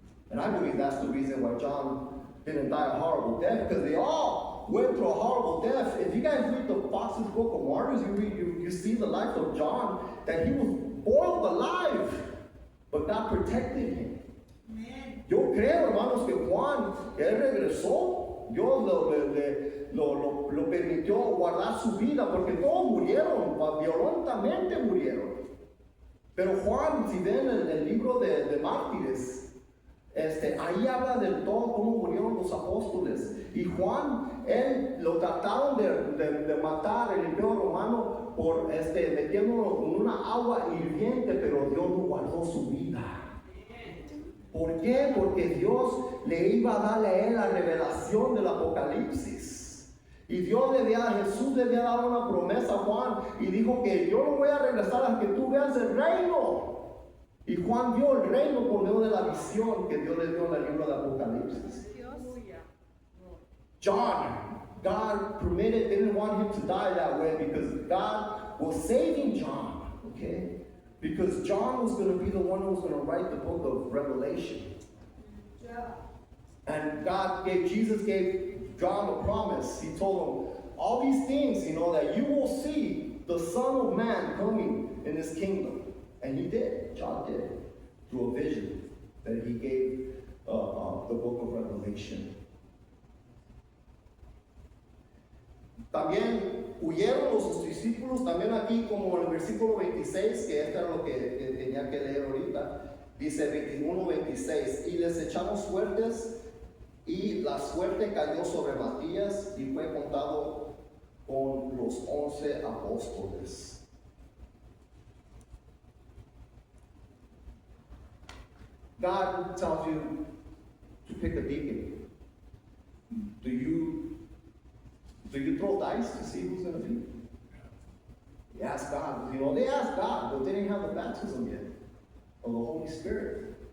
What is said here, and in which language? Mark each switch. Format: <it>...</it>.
<en>And I believe that's the reason why John didn't die a horrible death, because they all went through a horrible death. If you guys read the Fox's Book of Martyrs, you see the life of John, that he was boiled alive, but God protected him. Amen.</en> <es>Yo creo, hermanos, que Juan, él regresó, Dios lo permitió guardar su vida, porque todos murieron, violentamente murieron. Pero Juan, si ven el libro de Mártires, ahí habla de todo cómo murieron los apóstoles. Y Juan, él lo trataron de matar, el imperio romano, por metiéndolo en una agua hirviente, pero Dios no guardó su vida. ¿Por qué? Porque Dios le iba a darle a él la revelación del Apocalipsis. Y Jesús le había dado una promesa a Juan y dijo que yo no voy a regresar hasta que tú veas el reino. Y Juan vio el reino por medio de la visión que Dios le dio en el libro de Apocalipsis.</es> <en>John, God didn't want him to die that way, because God was saving John, okay? Because John was going to be the one who was going to write the book of Revelation. And Jesus gave John a promise. He told him, all these things, that you will see the Son of Man coming in his kingdom. And he did. John did. Through a vision that he gave the book of Revelation.</en> <es>También huyeron los discípulos, también aquí como en el versículo 26, que esto era lo que tenía que leer ahorita, dice 21-26, y les echamos suertes, y la suerte cayó sobre Matías, y fue contado con los 11 apóstoles.</es> <en>God tells you to pick a deacon. Do you throw dice to see who's going to be? You ask God. They asked God, but they didn't have the baptism yet of the Holy Spirit.</en>